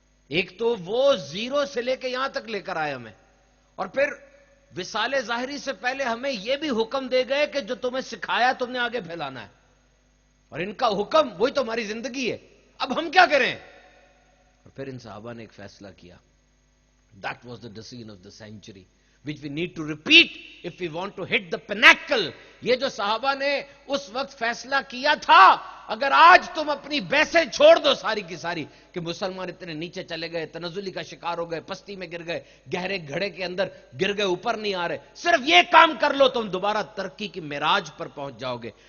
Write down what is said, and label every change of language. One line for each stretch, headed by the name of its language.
Urdu: ایک تو وہ زیرو سے لے کے یہاں تک لے کر آئے ہمیں, اور پھر وصال ظاہری سے پہلے ہمیں یہ بھی حکم دے گئے کہ جو تمہیں سکھایا تم نے آگے پھیلانا ہے. اور ان کا حکم وہی تو ہماری زندگی ہے. اب ہم کیا کریں؟ اور پھر ان صحابہ نے ایک فیصلہ کیا.
English: That was the decision of the century, which we need to repeat if we want to hit the pinnacle.
Urdu: یہ جو صحابہ نے اس وقت فیصلہ کیا تھا, اگر آج تم اپنی بیسیں چھوڑ دو ساری کی ساری کہ مسلمان اتنے نیچے چلے گئے, تنزلی کا شکار ہو گئے, پستی میں گر گئے, گہرے گھڑے کے اندر گر گئے, اوپر نہیں آ رہے, صرف یہ کام کر لو تم دوبارہ ترقی کی معراج پر پہنچ جاؤ گے.